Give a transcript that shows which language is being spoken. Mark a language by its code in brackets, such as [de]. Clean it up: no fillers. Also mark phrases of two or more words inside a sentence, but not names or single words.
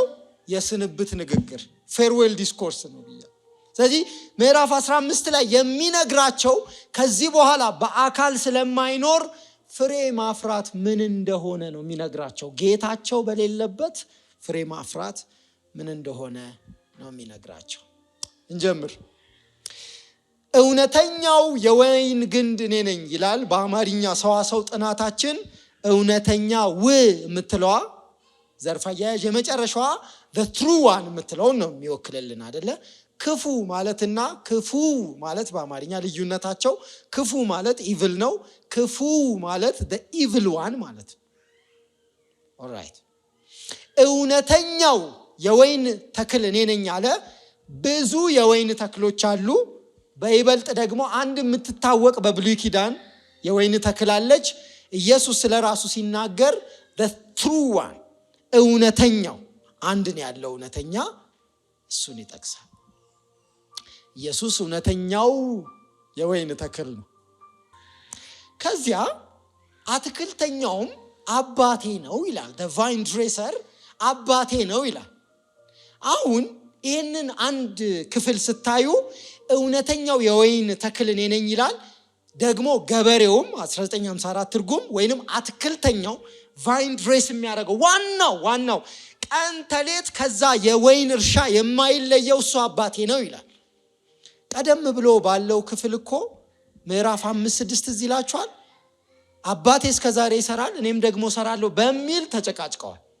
[am] የስንብት ንግግር፣ [en] farewell discourse [am] ነው ብያለው። ስለዚህ ምዕራፍ 15 ላይ የሚነግራቸው ከዚህ በኋላ በአካል ስለማይኖር ፍሬ ማፍራት ምን እንደሆነ ነው የሚነግራቸው። ጌታቸው በሌለበት ፍሬ ማፍራት ምን እንደሆነ ነው የሚነግራቸው። እንጀምር። እውነተኛው የወይን ግንድ እኔ ነኝ ይላል። በአማርኛ ሰዋሰው ጥናታችን እውነተኛ የምትለዋ ዘርፍ አያያዥ የመጨረሻዋ [en] the true one [am] የምትለውን ነው የሚወክልልን አይደለ? ክፉ ማለትና ክፉ ማለት በአማርኛ ልዩነታቸው፣ ክፉ ማለት ኢቭል ነው፣ ክፉ ማለት [en] the evil one [am] ማለት። ኦልራይት። እውነተኛው የወይን ተክል እኔ ነኝ አለ። ብዙ የወይን ተክሎች አሉ። በይበልጥ ደግሞ አንድ የምትታወቅ በብሉይ ኪዳን የወይን ተክል አለች። ኢየሱስ ስለራሱ ሲናገር [en] the true one [am] እውነተኛው አንድ ነው ያለው እውነተኛ፣ እሱን ይጠቅሳል። ኢየሱስ እውነተኛው የወይን ተክል ነው። ከዚያ አትክልተኛውም አባቴ ነው ይላል። [en] the vine dresser [am] አባቴ ነው ይላል። አሁን ይህንን አንድ ክፍል ስታዩ እውነተኛው የወይን ተክል እኔ ነኝ ይላል። ደግሞ ገበሬውም 1954 ትርጉም ወይንም አትክልተኛው [en] vine dress [am] የሚያደርገው ዋናው ቀን ተሌት ከዛ የወይን እርሻ የማይለየው እሱ አባቴ ነው ይላል። ቀደም ብሎ ባለው ክፍል እኮ ምዕራፍ 5-6 እዚህ ይላችኋል። አባቴ እስከዛሬ ይሰራል እኔም ደግሞ ሰራለሁ በሚል ተጨቃጭቀዋል።